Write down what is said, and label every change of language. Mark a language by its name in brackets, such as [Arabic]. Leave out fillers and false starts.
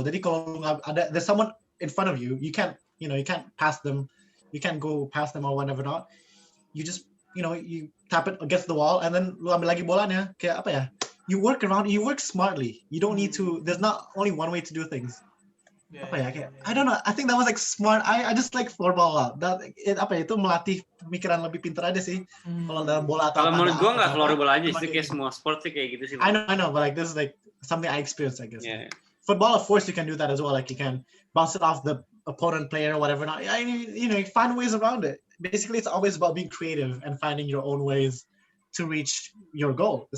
[Indonesian] Jadi kalau [English] there's someone in front of you, you can't pass them, you can't go past them or whatever not. You just you tap it against the wall and then [Indonesian] lu ambil lagi bolanya. [English] Kayak you work around, you work smartly. You don't need to. There's not only one way to do things. I don't know. I think that was like smart. I just like floorball a lot. [Indonesian] Itu melatih pemikiran lebih pintar aja sih. Kalau dalam bola atau kalau menurut gue nggak floorball aja sih, kayak semua sport sih kayak gitu sih. [English] I know, but like this is like something I experienced, I guess. Yeah. Football, of course, you can do that as well. Like you can bounce it off the opponent player or whatever. Not, you find ways around it. Basically, it's always about being creative and finding your own ways to reach your goal.